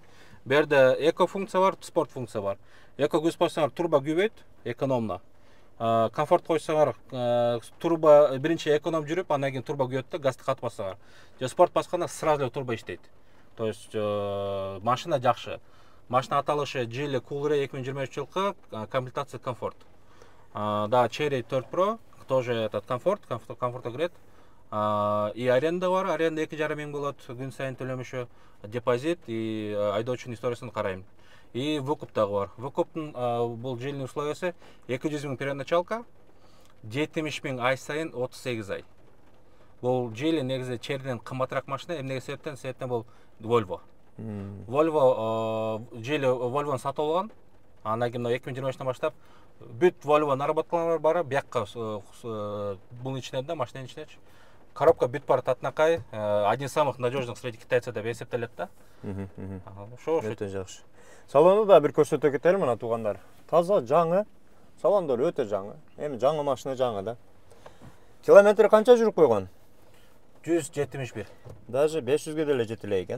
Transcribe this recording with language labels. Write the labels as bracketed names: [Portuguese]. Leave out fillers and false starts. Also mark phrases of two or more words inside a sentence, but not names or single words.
[Kyrgyz] Бу жерде эко функция бар, спорт функция бар. Эко күйүп койсоңор турбо күйбөйт, экономно. Комфорт койсоңор турбо биринчи эконом жүрүп, андан кийин турбо күйөт да, газды катып бассаңар. Же спорт басканда сразу эле турбо иштейт. [Russian] То есть [Kyrgyz] машина жакшы. Машина аталышы Geely Coolray 2023 жылкы, комплектация комфорт. Да, Chery 4 Pro [Russian] тоже этот [Kyrgyz] комфортко кирет. И аренда бар, аренда 2,5 миң болот, күн сайын төлөмүшү, депозит и айдоочунун историясын карайм. [Russian] И выкуп [Kyrgyz] дагы бар. Выкуптун бул Geely'nin условиясы 200 миң первоначалка, 70 миң ай сайын 38 ай. Бул Geely негизи Chery'ден кымбатыраак машина, эмнеге себептен бул Volvo. Geely Volvo'ну сатып алган. Андан кийин 2023-тан баштап бүт Volvo наработкалар бар, биякка бунун ичинде да, машинанын ичиндечи. Коробка бүт бар татнакай, [Russian] один из самых надежных среди китайцев [Kyrgyz] деп эсептелет да. Ошо өтө жакшы. Салонду да бир көрсөтө кетели мына туугандар. Таза жаңы. Салондор өтө жаңы. Эми жаңы машина жаңы да. Километр канча жүрүп койгон? 171. Даже 500ге деле жете эле экен.